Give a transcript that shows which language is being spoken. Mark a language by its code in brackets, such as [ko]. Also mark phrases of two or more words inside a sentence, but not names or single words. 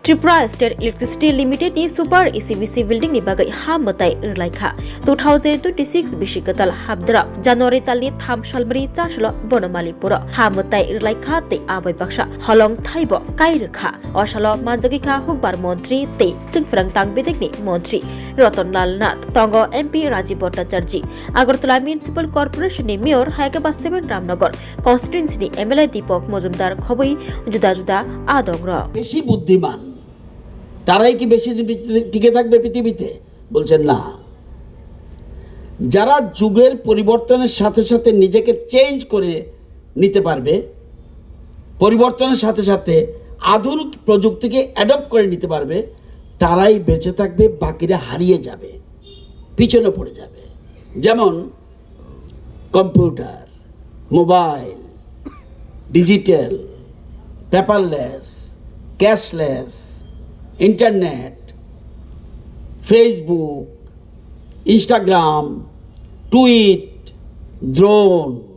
[trp] Tripura State Electricity Limited ni Super ECBC building ni bagai hamatai irlaikha 2026 bishikatal habdra January talni tham shalmari chashlo bonomali pura hamatai irlaikha te abai baksha holong thaibo kairkha osalo manjagikha hukbar montri te chungfrang tangbedek ni montri Ratanlal Nath Tongo MP Rajiv Bhattacharya Agartala Municipal Corporation ni Mayor Haikaba 7 Ramnagar Constituency ni MLA Deepak Mojumdar khoboi juda juda adongra [bn] বেশি বুদ্ধিমান তারাই কি বেশি টিকে থাকবে পৃথিবীতে বলছেন না যারা যুগের পরিবর্তনের সাথে সাথে নিজেকে চেঞ্জ করে নিতে পারবে পরিবর্তনের সাথে সাথে আধুনিক প্রযুক্তিকে অ্যাডপ্ট করে নিতে পারবে তারাই বেঁচে থাকবে বাকিরা হারিয়ে যাবে পিছনে পড়ে যাবে যেমন [en] computer mobile digital paperless cashless internet Facebook Instagram tweet drone